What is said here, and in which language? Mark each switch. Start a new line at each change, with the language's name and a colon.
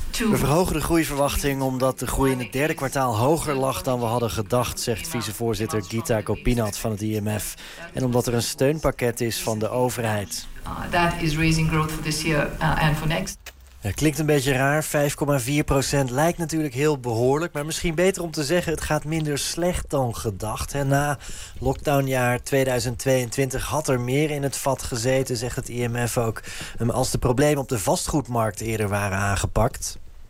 Dutch: We verhogen de groeiverwachting omdat de groei in het derde kwartaal hoger lag dan we hadden gedacht, zegt vicevoorzitter Gita Gopinath van het IMF. En omdat er een steunpakket is van de overheid.
English: That is raising growth for this year and for next.
Dutch: Ja, klinkt een beetje raar. 5,4% lijkt natuurlijk heel behoorlijk. Maar misschien beter om te zeggen, het gaat minder slecht dan gedacht. Hè. Na lockdownjaar 2022 had er meer in het vat gezeten, zegt het IMF ook. Als de problemen op de vastgoedmarkt eerder waren aangepakt.